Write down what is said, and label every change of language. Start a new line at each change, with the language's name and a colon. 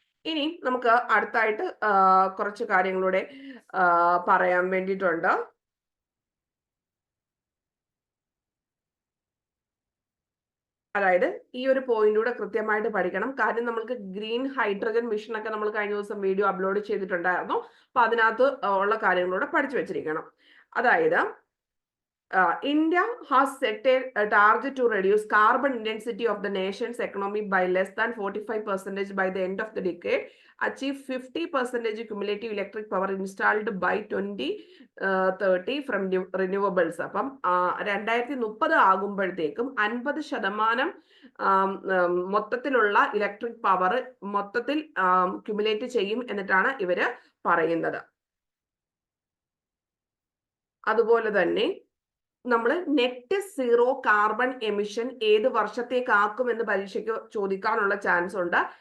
Malayalam: ഇനി നമുക്ക് അടുത്തായിട്ട് കുറച്ച് കാര്യങ്ങളൂടെ പറയാൻ വേണ്ടിയിട്ടുണ്ട്. അതായത് ഈ ഒരു പോയിന്റൂടെ കൃത്യമായിട്ട് പഠിക്കണം. കാര്യം നമ്മൾക്ക് ഗ്രീൻ ഹൈഡ്രജൻ മിഷൻ ഒക്കെ നമ്മൾ കഴിഞ്ഞ ദിവസം വീഡിയോ അപ്ലോഡ് ചെയ്തിട്ടുണ്ടായിരുന്നു. അപ്പൊ അതിനകത്ത് ഉള്ള കാര്യങ്ങളൂടെ പഠിച്ചു വെച്ചിരിക്കണം.
English: അതായത് India has set a target to reduce carbon intensity of the nation's economy by less than 45% by the end of the decade, achieve 50% cumulative electric power installed by 2030 from renewables.
Malayalam: അപ്പം 2030 ആകുമ്പോഴത്തേക്കും 50% മൊത്തത്തിലുള്ള ഇലക്ട്രിക് പവർ മൊത്തത്തിൽ cumulate ചെയ്യും എന്നിട്ടാണ് ഇവര് പറയുന്നത്. അതുപോലെ തന്നെ നമ്മൾ നെറ്റ് സീറോ കാർബൺ എമിഷൻ ഏത് വർഷത്തേക്കാക്കും എന്ന് പരീക്ഷയ്ക്ക് ചോദിക്കാനുള്ള ചാൻസ് ഉണ്ട്.